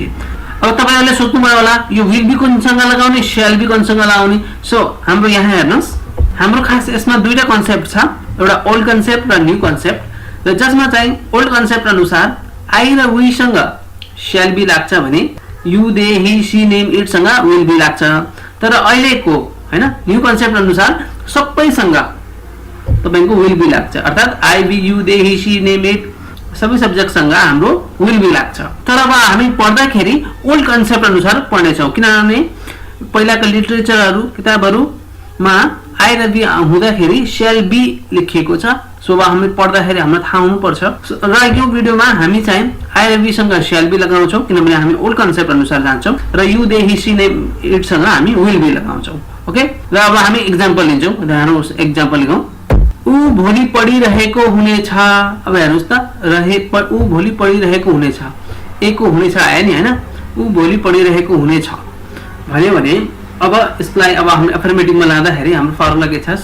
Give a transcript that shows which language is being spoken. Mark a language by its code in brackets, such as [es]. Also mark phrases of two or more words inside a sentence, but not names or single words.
[ne] अब तपाईहरुले सोच्नुभयो होला यो [en] will be [ne] कुनसँग लगाउने, [en] shall be [ne] कुनसँग लगाउने। सो हाम्रो यहाँ हेर्नुहोस्, हाम्रो खास यसमा दुईटा कन्सेप्ट छ, एउटा [en] old concept [ne] र [en] new concept. [ne] र जसमा चाहिँ [en] old concept [ne] अनुसार आई र वी सँग [en] shall be [ne] लाग्छ भने [en] you they he she name it [ne] सँग [en] will be [ne] लाग्छ। तर अहिलेको हैन [en] new concept [ne] अनुसार सबैसँग तपाईको [en] will be [ne] लाग्छ। अर्थात [en] I we you they he she name it [ne] सबै सब्जेक्ट सँग हाम्रो [en] will be [ne] लाग्छ। तर अब हामी पढ्दाखेरि [en] old concept [ne] अनुसार पढ्ने छौं, किनभने पहिलाका लिटरेचरहरु किताबहरुमा आई र बी हुँदाखेरि [en] shall be [ne] लेखिएको छ सो अब हामीले पढ्दाखेरि हामीलाई थाहा हुनुपर्छ। र यो भिडियोमा हामी चाहिँ आइएबी सँग [en] shall be [ne] लगाउँछौँ किनभने हामी [en] old concept [ne] अनुसार जान्छौँ र [en] you they he she name it [ne] सँग हामी [en] will be [ne] लगाउँछौँ। ओके, र अब हामी एक्जाम्पल लिन्छौँ। हेर्नुहोस् एक्जाम्पल लिगौँ। ऊ भोलि पढिरहेको हुनेछ। अब हेर्नुहोस् त ऊ भोलि पढिरहेको हुनेछ, एको हुनेछ आयो नि हैन। ऊ भोलि पढिरहेको हुनेछ भन्यो भने अब यसलाई अब हामी अफर्मेटिभमा लाँदाखेरि हाम्रो फर्मुला के छ?